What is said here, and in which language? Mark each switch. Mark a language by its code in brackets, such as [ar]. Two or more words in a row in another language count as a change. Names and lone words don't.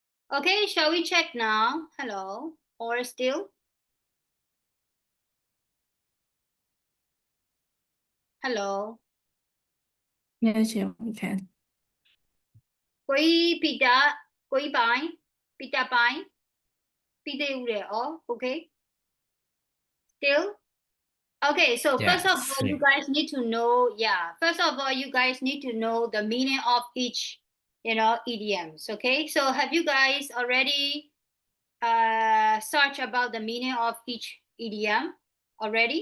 [en] Okay, shall we check now? Hello, or still? Hello. Yes, yeah, we can. [my] ကိုကြီးပီတာကိုကြီးပိုင်ပီတာပိုင်ပြီးသေးဦးတယ်ဩ [en] okay still okay so first of all you guys need to know first of all you guys need to know the meaning of each idioms. Okay, so have you guys already search about the meaning of each idiom already?